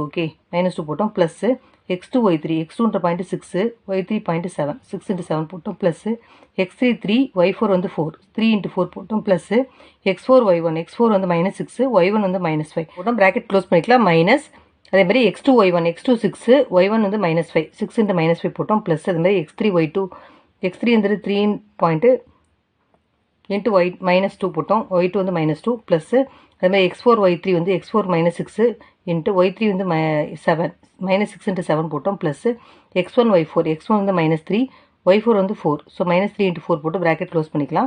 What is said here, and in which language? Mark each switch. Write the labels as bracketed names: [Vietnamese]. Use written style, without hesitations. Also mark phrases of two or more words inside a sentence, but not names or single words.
[Tamil] ஓகே, -2 போட்டோம் ப்ளஸ் x2 y3 x2ன்ற பாயிண்ட் 6 y3 பாயிண்ட் 7 6 into 7 போட்டோம் ப்ளஸ் x3 3 y4 வந்து 4 3 into 4 போட்டோம் ப்ளஸ் x4 y1 x4 வந்து -6 y1 வந்து -5 போட்டோம் [English] bracket close [Tamil] பண்ணிக்கலாம். மைனஸ் அதேமாதிரி x2 y1 x2 6 y1 வந்து -5 6 into -5 போட்டோம் ப்ளஸ் அதுமாதிரி x3 y2 x3 வந்து 3 பாயிண்ட்டு இன்ட்டு -2 போட்டோம். y2 வந்து -2 ப்ளஸ் அதுமாதிரி x4 y3 வந்து x4 -6 இன்ட்டு y3 வந்து 7 -6 into 7 போட்டோம் ப்ளஸ் x1 y4 x1 வந்து -3 y4 வந்து 4 ஸோ -3 into 4 போட்டு [English] bracket close [Tamil] பண்ணிக்கலாம்.